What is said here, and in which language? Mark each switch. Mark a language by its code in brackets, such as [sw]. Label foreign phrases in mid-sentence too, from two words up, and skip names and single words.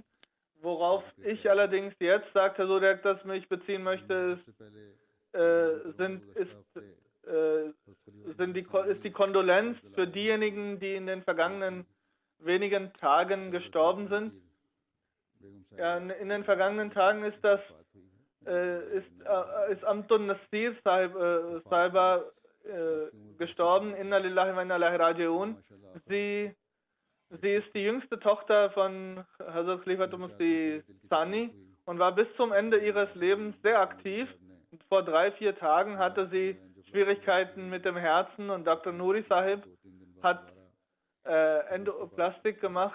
[de] Worauf ich allerdings jetzt, sagt Hazur das mich beziehen möchte, ist die Kondolenz für diejenigen, die in den vergangenen wenigen Tagen gestorben sind. Ja, in den vergangenen Tagen ist Amtun Nasir Sahiba gestorben. [ar] إنا لله وإنا إليه راجعون. [de] Sie ist die jüngste Tochter von Hazrat Khalifatul Masih Thani und war bis zum Ende ihres Lebens sehr aktiv. Vor 3-4 Tagen hatte sie Schwierigkeiten mit dem Herzen und Dr. Nuri Sahib hat Endoplastik gemacht.